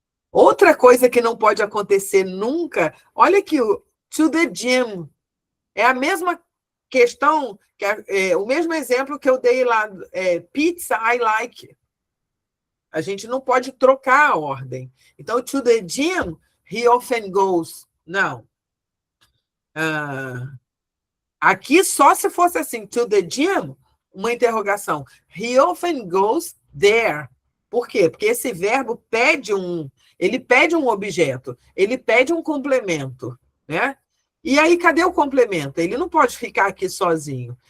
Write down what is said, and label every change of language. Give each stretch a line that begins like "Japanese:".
Portuguese: Outra coisa que não pode acontecer nunca, olha aqui, o to the gym. É a mesma questão, o mesmo exemplo que eu dei lá, pizza I like. A gente não pode trocar a ordem.
English: Então, to the gym, he often goes.
Portuguese: Não. Aqui, só se fosse assim, to the gym, uma interrogação. He often goes there. Por quê? Porque esse verbo ele pede um objeto, ele pede um complemento, né? E aí, cadê o complemento? Ele não pode ficar aqui sozinho.